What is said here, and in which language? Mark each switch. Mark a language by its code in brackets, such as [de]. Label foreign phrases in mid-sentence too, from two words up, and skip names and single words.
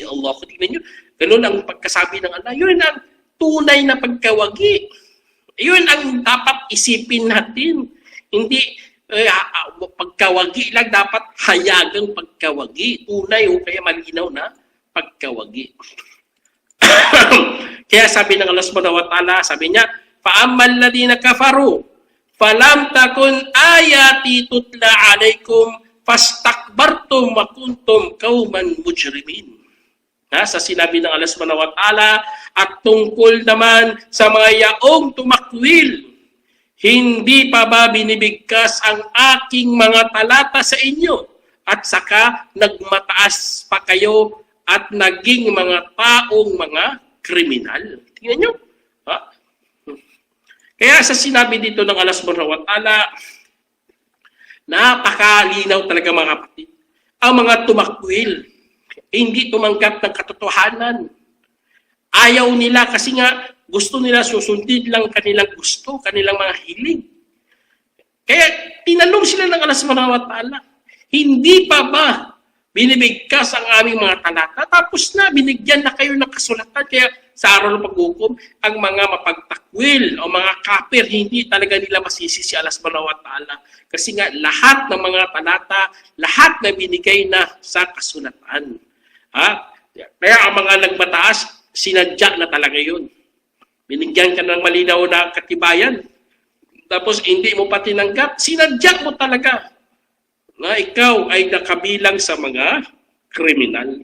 [tl] Allah, tingnan nyo, ganun ang pagkasabi ng Allah. Yun ang tunay na pagkawagi. Yun ang dapat isipin natin. Hindi pagkawagi lang, dapat hayagang pagkawagi. Tunay o kaya malinaw na pagkawagi. Kaya sabi ng Allah [ar] سبحانه وتعالى, [tl] sabi niya, [ar] فَأَمَّا الَّذِينَ كَفَرُوا فَلَمْ تَكُنْ آيَاتِي تُتْلَى عَلَيْكُمْ فَاسْتَكْبَرْتُمْ وَكُنْتُمْ قَوْمًا مُجْرِمِينَ. [tl] Sa sinabi ng Allah [ar] سبحانه وتعالى, [tl] at tungkol naman sa mga yaong tumakwil, hindi pa ba binibigkas ang aking mga talata sa inyo? At saka nagmataas pa kayo at naging mga taong mga kriminal. Tingnan nyo. Kaya sa sinabi dito ng Allah [ar] سبحانه وتعالى, [tl] napakalinaw talaga, mga kapatid. Ang mga tumakwil, hindi tumanggap ng katotohanan. Ayaw nila kasi nga gusto nila susundin lang kanilang gusto, kanilang mga hiling. Kaya tinanong sila ng Allah [ar] سبحانه وتعالى, [tl] hindi pa ba binibigkas ang aming mga talata? Tapos na, binigyan na kayo ng kasulatan. Kaya sa araw ng paghukom, ang mga mapagtakwil o mga kafir, hindi talaga nila masisi si Allah [ar] سبحانه وتعالى. [tl] Kasi nga, lahat ng mga talata, lahat na binigay na sa kasulatan. Kaya ang mga nagmataas, sinadya na talaga yun. Binigyan ka ng malinaw na katibayan. Tapos hindi mo pa tinanggap, sinadya mo talaga na ikaw ay nakabilang sa mga kriminal.